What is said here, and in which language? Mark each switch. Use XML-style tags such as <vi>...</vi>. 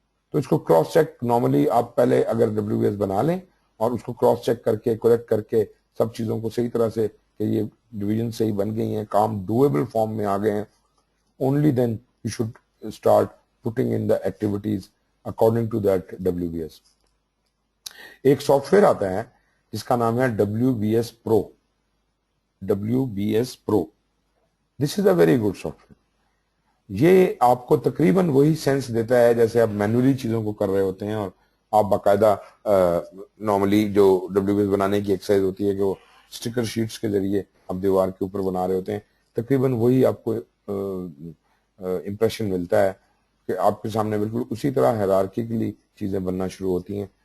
<ur>تو اس کو cross check normally آپ پہلے اگر ڈبلیو بی ایس بنا لیں اور اس کو کراس چیک کر کے کریکٹ کر کے سب چیزوں کو صحیح طرح سے کہ یہ ڈویژن صحیح بن گئی ہیں، کام ڈویبل فارم میں آ گئے ہیں،</ur> <en>Only then you should start putting in the activities according to that W B S.</en> <ur>ایک سافٹ ویئر آتا ہے جس کا نام ہے W B S pro.</ur> <en>W B S pro this is a very good software.</en> <ur>یہ آپ کو تقریباً وہی سینس دیتا ہے جیسے آپ مینولی چیزوں کو کر رہے ہوتے ہیں، اور آپ باقاعدہ نارملی جو ڈبلیو بی ایس بنانے کی ایکسرسائز ہوتی ہے کہ وہ اسٹیکر شیٹس کے ذریعے آپ دیوار کے اوپر بنا رہے ہوتے ہیں، تقریباً وہی آپ کو امپریشن ملتا ہے کہ آپ کے سامنے بالکل اسی طرح ہیرارکیکلی چیزیں بننا شروع ہوتی ہیں.</ur>